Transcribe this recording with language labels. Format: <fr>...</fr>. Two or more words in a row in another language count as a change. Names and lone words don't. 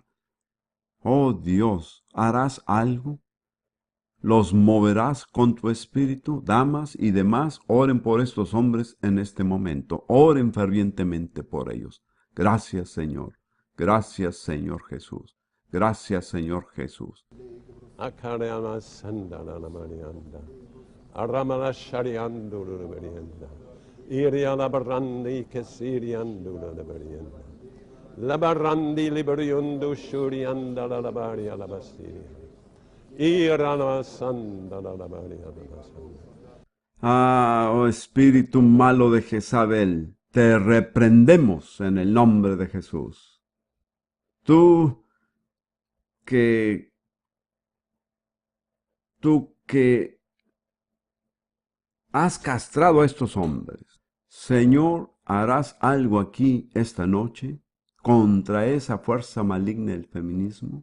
<es>Oh Dios, ¿harás algo? ¿Los moverás con tu espíritu? Damas y demás, oren por estos hombres en este momento. Oren fervientemente por ellos. Gracias, Señor. Gracias, Señor Jesús. Gracias, Señor Jesús. La barrandi liberiundo shurianda la baria la bastiria. Irana sanda la baria la bastiria. Ah, oh espíritu malo de Jezabel, te reprendemos en el nombre de Jesús. Tú que has castrado a estos hombres, Señor, ¿harás algo aquí esta noche contra esa fuerza maligna del feminismo?</es>